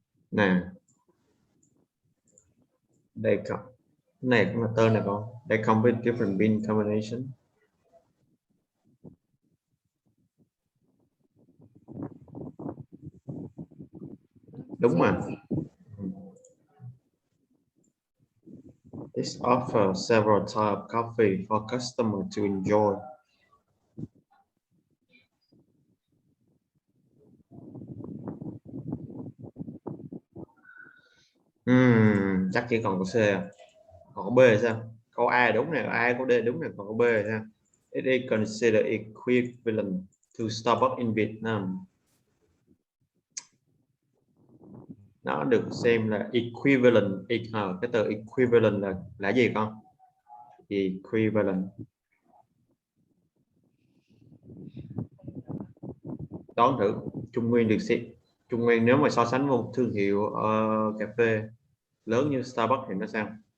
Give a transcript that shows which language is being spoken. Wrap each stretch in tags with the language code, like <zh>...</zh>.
<vi>Nè, đây có này cũng là tên này con.</vi> <en>They come with different bean combination.</en> <vi>Đúng mà.</vi> <en>It offers several types of coffee for customers to enjoy.</en> <vi>Chắc chỉ còn có C à? Còn có B là sao? Câu A đúng này, A có D đúng này, còn có B là sao?</vi> <en>It is considered equivalent to Starbucks in Vietnam.</en> <vi>Nó được xem là equivalent. Cái từ equivalent là gì con?</vi> <en>Equivalent.</en> <vi>Đoán thử. Trung Nguyên được xem. Trung Nguyên nếu mà so sánh một thương hiệu cà phê lớn như Starbucks thì nó sao?</vi>